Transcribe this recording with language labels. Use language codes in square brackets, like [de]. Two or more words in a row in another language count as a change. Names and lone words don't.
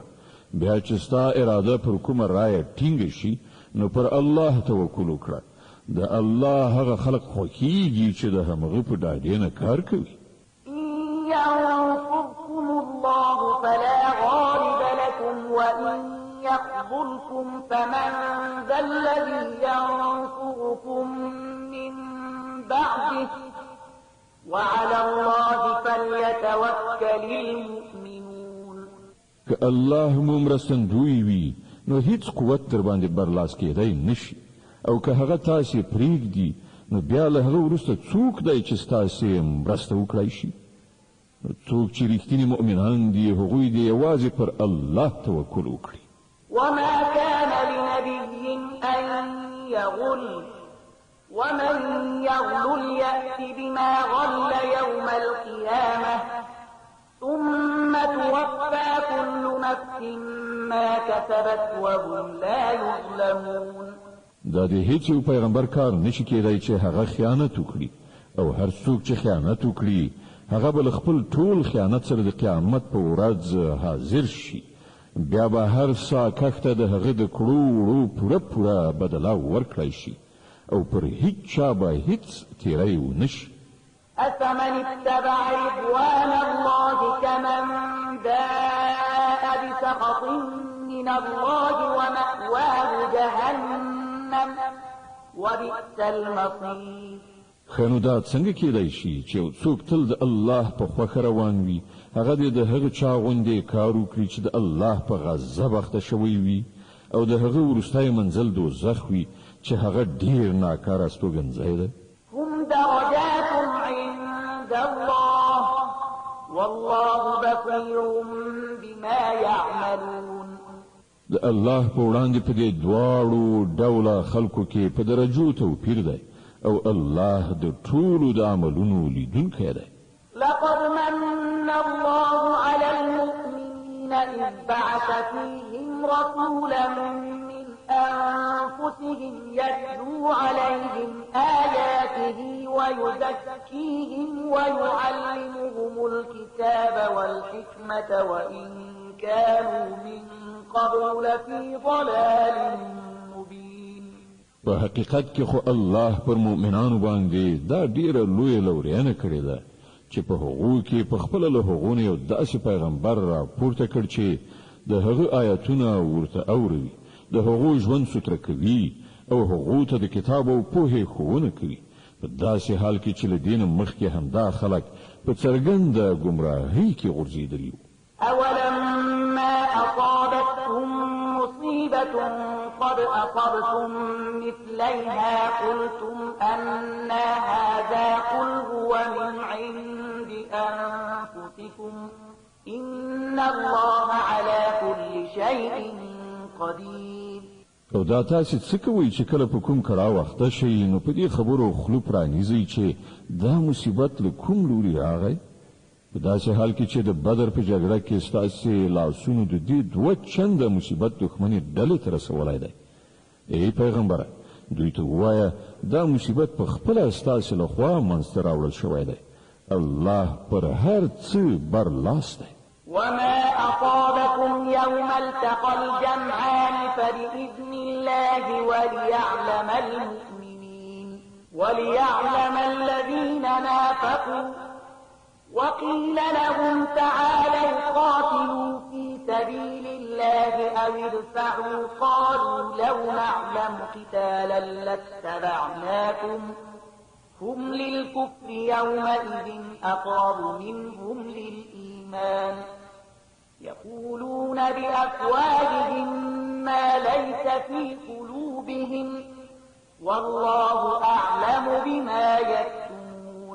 [ps] بیا چې ستا اراده پر کومه رایه ټینګه شي، نو پر الله توکل وکړه. د الله هغه خلق خوښیږي چې د همغه په ډاډې نه کار کوي. [ar] إن ينصركم الله فلا غالب لكم وإن يخذلكم فمن ذا الذي ينصركم من بعده وعلى الله فليتوكل المؤمنون. [ps] که الله مو مرستندوی وي، نو هیڅ قوت در باندې برلاس کېدی نشي. او که هغه تاسې پرېږدي، نو بیا له هغه وروسته څوک دی چې ستاسې مرسته وکړی شي؟ نو څوک چې رښتیني مؤمنان دي، هغوی دې یوازې پر الله توکل وکړي. [ar] وما كان لنبي أن يغل ومن يغل يأت بما غل يوم القيامة ثم توفى كل نفس ما كسبت وهم لا يظلمون. [ps] دا د هیڅ یو پیغمبر کار نشي کېدای چې هغه خیانت وکړي، او هر څوک چې خیانت وکړي هغه به خپل ټول خیانت سره د قیامت په ورځ حاضر شي. بیا به هر سا کښته د هغه د کړو وړو پوره بدله ورکړی شي او پر هیڅ چا به هیڅ تیری ونشي. [ar] أفمن اتبع رضوان الله كمن باء بسخط من الله ومأواه جهنم وبئس المصير. [ps] خنو دا څنګه کېدای شي چې یو څوک تل د الله په خوښه روان وي، هغه د هغه چا غوندې کار وکړي چې د الله په غضب اخته شوی وي، او د هغه وروستی منزل دوزخ وي چې هغه ډیر ناکاره استوګنځی ده. [ar] هم درجات عند الله والله بصير بما يعملون. [ps] د الله په وړاندې په دې دواړو ډوله خلکو کې په درجو توپیر دی، او الله د ټولو د عملونو لیدونکی دی. [ar] لقد من الله على المؤمنين إذ بعث فيهم رسولا من أنفسهم يتلو عليهم آياته ويزكيهم ويعلمهم الكتاب والحكمة وإن كانوا من قبل لفي ضلال مبين. [ps] په حقیقت کې خو الله پر مؤمنانو باندې دا ډیره لویه لورینه کړې ده چې په هغو کې په خپل له هغونه یو داسې پیغمبر را پورته کړ چې د هغه آیاتونه ورته اوري، د هغو ژوند ستر کوي او هغو ته د کتاب او پوهې ښوونه کوي، په داسې حال کې چې له دین مخکې همدا خلک په څرګنده ګمراهۍ کې غورځېدلي وو. [ar] أولما أصابتهم مصيبة قد أصبتم مثليها قلتم أن هذا قل هو من عند أنفسكم إن الله على كل شيء قدير. [ps] او دا تاسې څه کوئ چې کله په کوم کړاو وخته شئ نو په دې خبرو خوله پرانیزئ چې دا مصیبت له کوم لوري راغی؟ په داسې حال کې چې د بدر په جګړه کې ستاسې لاسونو د دې دوه چنده مصیبت دښمنې ډلې ته رسولی دی. ای پیغمبره، دوی ته ووایه دا مصیبت په خپله ستاسې لخوا منځته راوړل شوی دی. الله پر هر څه برلاس دی. [ar] وما أصابكم يوم التقى الجمعان فبإذن الله وليعلم الذين نافقوا وقيل لهم تعالوا قاتلوا في سبيل الله أو ادفعوا قالوا لو نعلم قتالا لاتبعناكم هم للكفر يومئذ أقرب منهم للإيمان يقولون بأفواههم ما ليس في قلوبهم والله أعلم بما يكتمون.